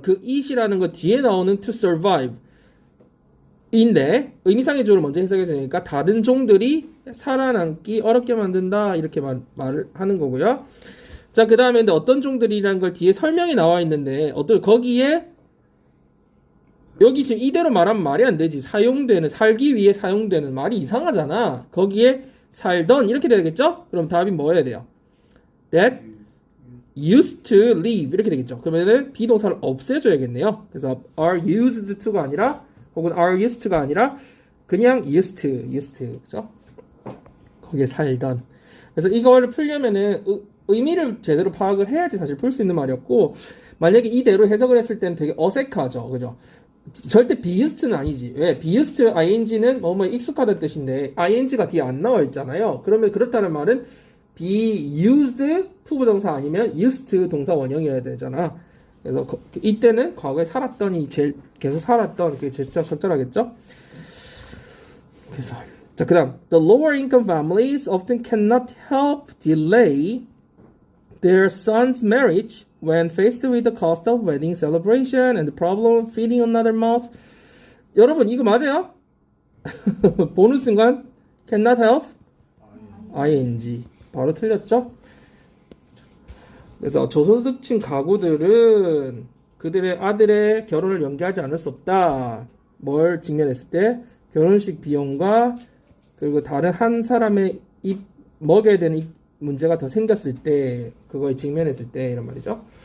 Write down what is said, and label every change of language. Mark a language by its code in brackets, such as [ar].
[ko] 그 it이라는 거 뒤에 나오는 to survive. 인데 의미상의 주어를 먼저 해석해 주니까 다른 종들이 살아남기 어렵게 만든다 이렇게 말을 하는 거고요. 자, 그 다음에 어떤 종들이라는 걸 뒤에 설명이 나와 있는데 거기에 여기 지금 이대로 말하면 말이 안 되지. 사용되는 살기 위해 사용되는 말이 이상하잖아. 거기에 살던 이렇게 되겠죠? 그럼 답이 뭐 해야 돼요? [en] That used to live [ko] 이렇게 되겠죠. 그러면은 비동사를 없애줘야겠네요. 그래서 are used to가 아니라 혹은 are used to가 아니라 그냥 used to 그죠? 거기에 살던. 그래서 이거를 풀려면은 의미를 제대로 파악을 해야지 사실 풀 수 있는 말이었고 만약에 이대로 해석을 했을 때는 되게 어색하죠. 그죠? 절대 be used는 아니지. 왜? be used ing는 뭐뭐 익숙하다는 뜻인데 ing가 뒤에 안 나와 있잖아요. 그러면 그렇다는 말은 be used to 부정사 아니면 used 동사 원형이어야 되잖아. 그래서 이때는 과거에 살았더니 제일 계속 살았던 그게 제일 적절하겠죠? 그래서 자, 그다음 [en] the lower income families often cannot help delay their son's marriage when faced with the cost of wedding celebration and the problem of feeding another mouth. [ko] 여러분 이거 맞아요? 보는 순간 [en] cannot help ing [ko] 바로 틀렸죠? 그래서 저소득층 가구들은 그들의 아들의 결혼을 연기하지 않을 수 없다. 뭘 직면했을 때? 결혼식 비용과 그리고 다른 한 사람의 입 먹여야 되는 문제가 더 생겼을 때, 그거에 직면했을 때 이런 말이죠.